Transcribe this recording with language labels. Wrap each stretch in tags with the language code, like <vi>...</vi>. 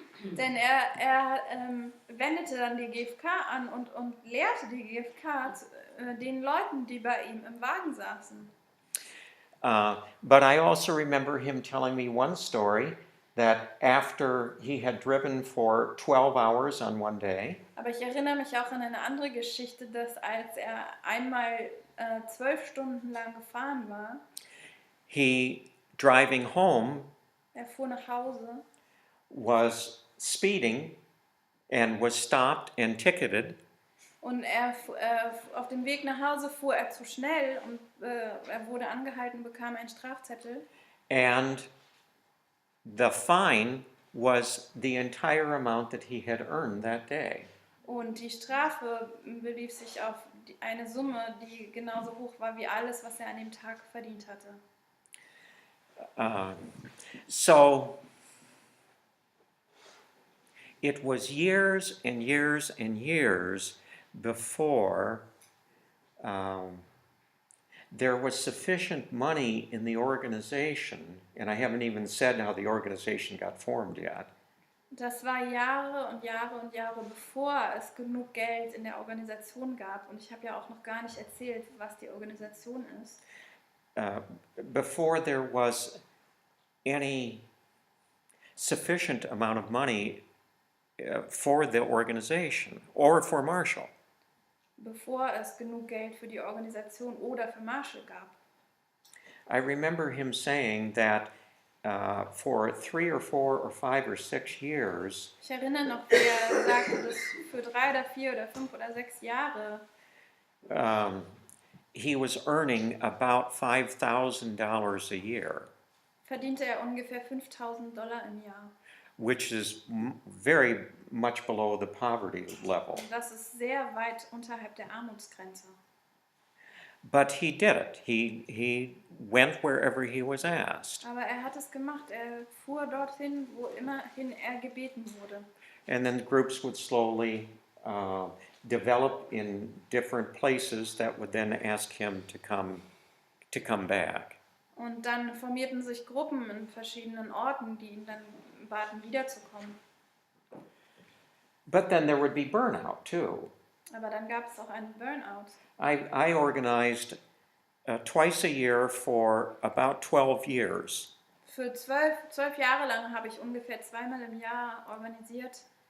<de>denn er wendete dann die GFK an und lehrte die GFK den Leuten, die bei ihm im Wagen saßen.</de> <en>But I also remember him telling me one story that after he had driven for 12 hours on one day,</en> <de>Aber ich erinnere mich auch an eine andere Geschichte, dass als er einmal 12 Stunden lang gefahren war,</de> <en>he, driving home,</en> <de>er fuhr nach Hause</de> <en>was speeding and was stopped and ticketed.</en> <de>und auf dem Weg nach Hause fuhr er zu schnell und er wurde angehalten, bekam einen Strafzettel.</de> <en>And the fine was the entire amount that he had earned that day.</en> <de>Und die Strafe belief sich auf eine Summe, die genauso hoch war wie alles, was er an dem Tag verdient hatte.</de> <en>So it was years and years and years before there was sufficient money in the organization, and I haven't even said how the organization got formed yet.</en> <de>Das war Jahre und Jahre und Jahre, bevor es genug Geld in der Organisation gab. Und ich habe ja auch noch gar nicht erzählt, was die Organisation ist.</de> <en>Before there was any sufficient amount of money for the organization or for Marshall.</en> <de>Bevor es genug Geld für die Organisation oder für Marshall gab.</de> <en>I remember him saying that for 3 or 4 or 5 or 6 years,</en> <de>Ich erinnere noch, wie er sagte, dass für 3 oder 4 oder 5 oder 6 Jahre</de> <en>he was earning about $5,000 a year,</en> <de>verdiente er ungefähr $5.000 im Jahr.</de> <en>which is very much below the poverty level.</en> <de>Und das ist sehr weit unterhalb der Armutsgrenze.</de> <en>But he did it. He went wherever he was asked.</en> <de>Aber er hat es gemacht. Er fuhr dorthin, wo immerhin er gebeten wurde.</de> <en>And then groups would slowly develop in different places that would then ask him to come back.</en> <de>Und dann formierten sich Gruppen in verschiedenen Orten, die ihn dann baten, wiederzukommen.</de> <en>But then there would be burnout too.</en> <de>Aber dann gab es auch einen Burnout.</de> <en>I organized twice a year for about 12 years.</en> <de>Für 12 Jahre lang habe ich ungefähr 2-mal im Jahr organisiert.</de>